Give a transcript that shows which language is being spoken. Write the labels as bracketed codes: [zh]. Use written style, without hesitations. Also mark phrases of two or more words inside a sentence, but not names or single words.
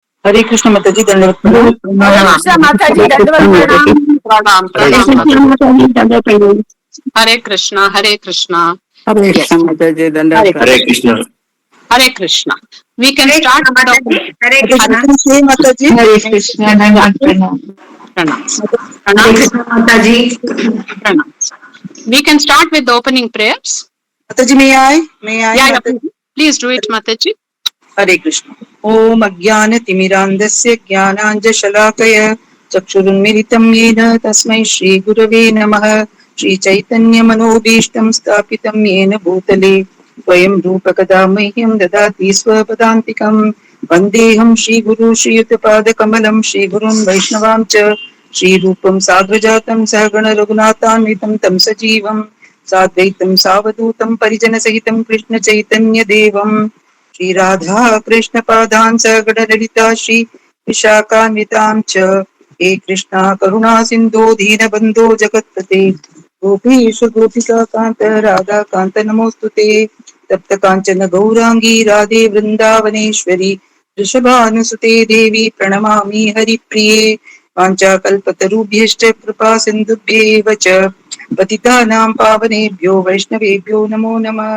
[hi] हरे कृष्ण माताजी, दंडवत कृष्ण माताजी, दंडवत प्रणाम। प्रणाम। हरे कृष्ण, हरे कृष्ण, हरे कृष्ण माताजी, दंडवत हरे कृष्ण। हरे कृष्ण। [en] We can start. [hi] हरे कृष्ण माताजी, हरे कृष्ण, दंडवत प्रणाम। प्रणाम हरे कृष्ण माताजी, प्रणाम। [en] We can start with the opening prayers. माताजी may I Yeah, [hi] माताजी। [en] please do it, Mataji. [hi] हरे कृष्ण। [sa] ओम अज्ञानतिमिरान्धस्य ज्ञानाञ्जशलाकय चक्षुरुन्मिलितं येन तस्मै श्रीगुरवे नमः। श्रीचैतन्यमनोभीष्टं स्थापितं येन भूतले स्वयं रूपकदा मह्यं ददाति स्वपदान्तिकं। वन्देऽहं श्रीगुरु श्रीयुतपादकमलं श्रीगुरुं वैष्णवां च श्रीरूपं साग्रजातं सहगण रघुनाथान्वितं तं सजीवं साद्वैतं सावधूतं परिजनसहितं कृष्णचैतन्यदेवं श्री राधा कृष्ण पादान सगण ललिता श्री विशाखान्वितां च हे कृष्णा करुणा सिंधु दीन बंधो जगत्पते गोपीश गोपिका कांत राधा कांत नमोस्तुते तप्त कांचन गौरांगी राधे वृंदावनेश्वरी वृषभानुसुते देवी प्रणमामि हरिप्रिये वाञ्छाकल्पतरुभ्यश्च कृपा सिन्धुभ्येव च पतितानां पावनेभ्यो वैष्णवेभ्यो नमो नमः।